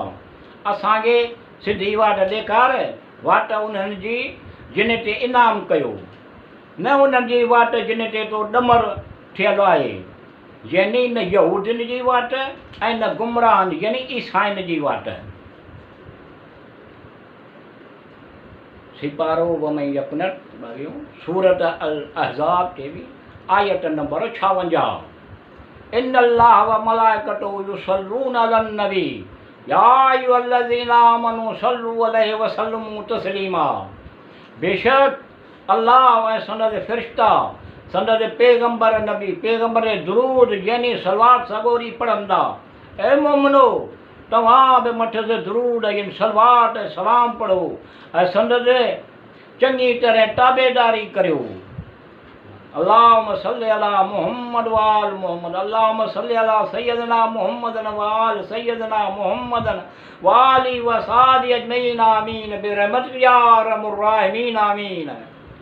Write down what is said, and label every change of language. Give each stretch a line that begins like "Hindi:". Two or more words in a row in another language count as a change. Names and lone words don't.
Sindhi: असांखे सिधी वाट ॾेखार, वाट उन्हनि जी जिन ते इनाम कयो, न उन्हनि जी वाट जिन ते तो ॾमर थियलु आहे, यानी न यहूदियुनि जी वाट ऐं न गुमराहनि यानी ईसाइनि जी वाट। सिपारो वमई यकनत सूरत अल अहज़ाब टेवीह आयत नंबर 56।
Arabic: إن الله وملائكته يصلون على النبي يا أيها الذين آمنوا صلوا عليه وسلموا تسليما.
Sindhi: बेशक अल्लाह ऐं संदसि फ़रिश्ता संदसि पैगंबर नबी पैगंबर दुरूद यानी सलवात सगोरी पढ़ंदा। ऐ मोमिनो तव्हां बि मथे ते दुरूद यानी सलवात ऐं सलाम पढ़ो ऐं संदसि चङी तरह ताबेदारी करियो।
Arabic: اللهم صل على محمد وآل محمد. اللهم صل على سيدنا محمد وآل سيدنا محمد وآل وأصحاب أجمعين آمين برحمتك يا أرحم الراحمين آمين.